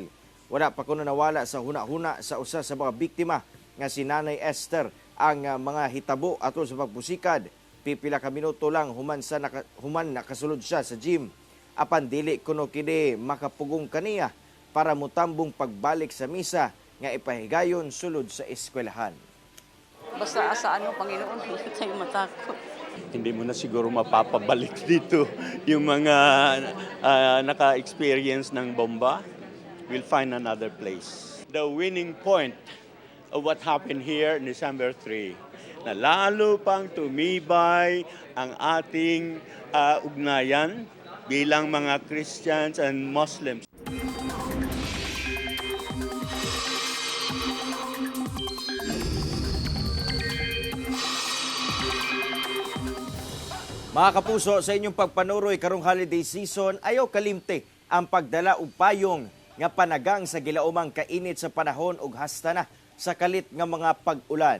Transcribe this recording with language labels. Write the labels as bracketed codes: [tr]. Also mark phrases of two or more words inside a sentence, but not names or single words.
[ceb] Wala pa kuno nawala sa huna-huna sa usa sa mga biktima nga si Nanay Esther ang mga hitabo atol sa pagpusikad. Pipila ka minuto lang human nakasulod siya sa gym. Apan dili kuno kini makapugong kaniya para mutambong pagbalik sa misa nga ipahigayon sulod sa eskwelahan. [tl] Basta sa Panginoon, hindi tayo matakot. Hindi mo na siguro mapapabalik dito yung mga naka-experience ng bomba. [en] We'll find another place. The winning point of what happened here on December 3, [tl] na lalo pang tumibay ang ating ugnayan bilang mga [en] Christians and Muslims. [ceb] Mga kapuso, sa inyong pagpanuroy karong [en] holiday season, [ceb] ayaw kalimte ang pagdala og payong nga panagang sa gilaumang kainit sa panahon ug hasta na sa kalit nga mga pag-ulan.